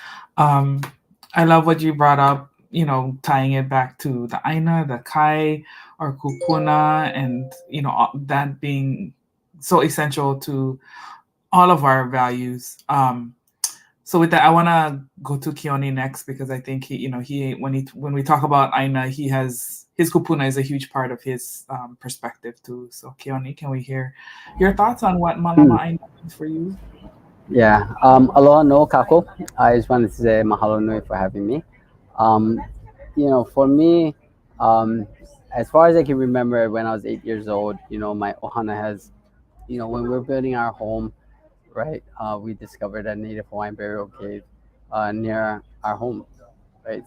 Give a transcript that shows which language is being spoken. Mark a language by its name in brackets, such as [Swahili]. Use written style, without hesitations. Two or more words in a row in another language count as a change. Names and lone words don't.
[English] I love what you brought up, tying it back to the ʻāina, the kai, or kupuna, and that being so essential to all of our values. So with that, I want to go to Keoni next, because I think he when we talk about ʻāina, his kupuna is a huge part of his perspective too. So Keoni, can we hear your thoughts on what Mālama ʻāina means for you? [Hawaiian] Yeah. Aloha no kako. [English] I just wanted to say [Hawaiian] mahalo nui [English] for having me. For me, as far as I can remember, when I was 8 years old, my ohana has, when we're building our home, right, we discovered a Native Hawaiian burial cave near our home, right?